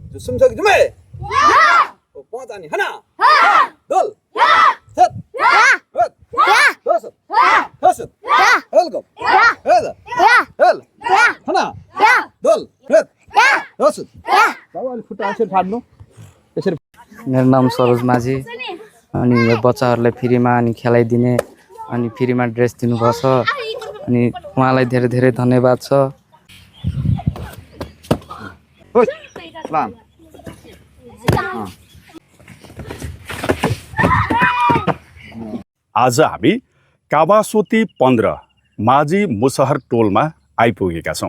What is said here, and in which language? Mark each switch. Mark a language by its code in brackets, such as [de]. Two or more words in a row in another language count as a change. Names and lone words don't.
[ko] 숨석이 좀 해. 뻔하니 하나, 둘, 셋, 넷, 다섯, 여섯, 일곱, 여덟, 하나, 둘, 셋, 여섯. [ne] मेरो नाम सरोज माझी अनि यो बच्चाहरूलाई फ्रीमा अनि खेलाइदिने अनि फ्रीमा ड्रेस दिनुभएको छ अनि उहाँलाई धेरै धेरै धन्यवाद छ। आज हामी कावासोती 15 माझी मुसहर टोलमा आइपुगेका छौँ।